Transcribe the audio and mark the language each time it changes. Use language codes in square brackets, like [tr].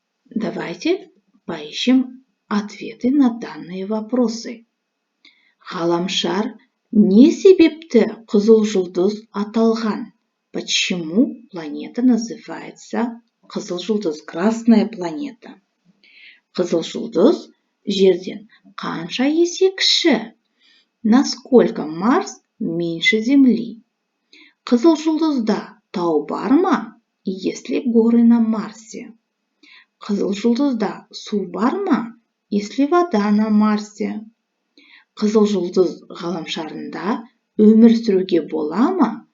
[ru] Давайте поищем ответы на данные вопросы. [kk] Ғаламшар не себепті қызыл жұлдыз аталған? [ru] Почему планета называется қызыл жұлдыз, красная планета? [kk] Қызыл жұлдыз жерден қанша есе кіші? [ru] Насколько Марс меньше Земли? [kk] Қызыл жұлдызда тау бар ма? [ru] Есть ли горы на Марсе? [kk] Қызыл жұлдызда су бар ма? [ru] Есть ли вода на Марсе? [kk] Қызыл жұлдыз ғаламшарында өмір сүруге бола ма?